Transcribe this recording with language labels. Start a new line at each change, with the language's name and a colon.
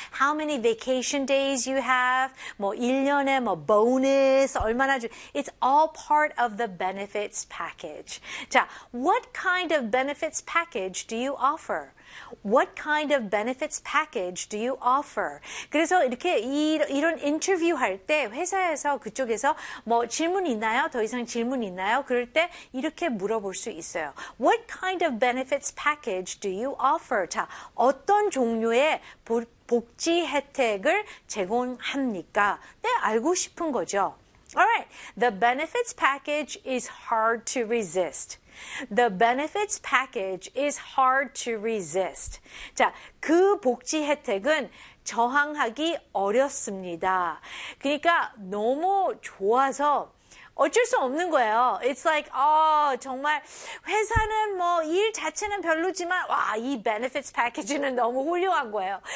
English: How many vacation days you have?
Korean: 뭐 1년에 뭐 bonus 얼마나 주?
English: It's all part of the benefits package. 자, what kind of benefits package do you offer? What kind of benefits package do you offer?
Korean: 그래서 이렇게 이런 인터뷰 할 때 회사에서 그쪽에서 뭐 질문 있나요? 더 이상 질문 있나요? 그럴 때 이렇게 물어볼 수 있어요.
English: What kind of benefits package do you offer?
Korean: 자, 어떤 종류의 복지 혜택을 제공합니까? 네, 알고 싶은 거죠.
English: Alright, the benefits package is hard to resist. The benefits package is hard to resist.
Korean: 자, 그 복지 혜택은 저항하기 어렵습니다. 그러니까 너무 좋아서 어쩔 수 없는 거예요.
English: It's like,
Korean: 정말 회사는 뭐 일 자체는 별로지만 와, 이 benefits package는 너무 훌륭한 거예요.